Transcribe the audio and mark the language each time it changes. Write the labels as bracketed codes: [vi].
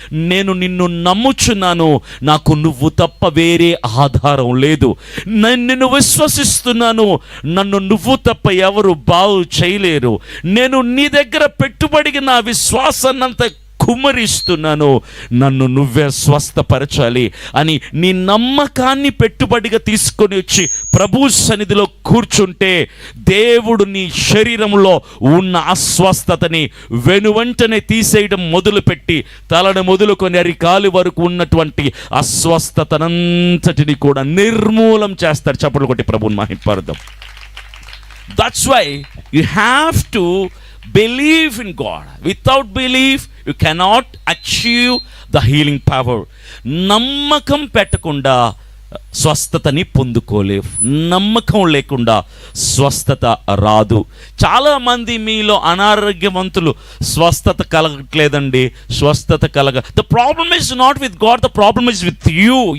[te] నేను నిన్ను నమ్ముచున్నాను, నాకు నువ్వు తప్ప వేరే ఆధారం లేదు, నేను నిన్ను విశ్వసిస్తున్నాను, నన్ను నువ్వు తప్ప ఎవరు బాగు చేయలేరు, నేను నీ దగ్గర పెట్టుబడికి నా విశ్వాసాన్నంత కుమ్మరిస్తున్నాను, నన్ను నువ్వే స్వస్థపరచాలి అని నీ నమ్మకాన్ని పెట్టుబడిగా తీసుకొని వచ్చి ప్రభు సన్నిధిలో కూర్చుంటే దేవుడు నీ శరీరంలో ఉన్న అస్వస్థతని వెనువెంటనే తీసేయడం మొదలుపెట్టి తలను మొదలుకొని అరికాలి వరకు ఉన్నటువంటి అస్వస్థతనంతటిని కూడా నిర్మూలం చేస్తాడు. చప్పట్లు కొట్టి ప్రభువుని మహిమపరుద్దాం. [en] That's why you have to believe in God. Without belief you cannot achieve the healing power. [te] నమ్మకం పెట్టకుండా స్వస్థతని పొందుకోలేవు. నమ్మకం లేకుండా స్వస్థత రాదు. చాలామంది మీలో అనారోగ్యవంతులు స్వస్థత కలగట్లేదండి, స్వస్థత [en] The problem is not with God, the problem is with you.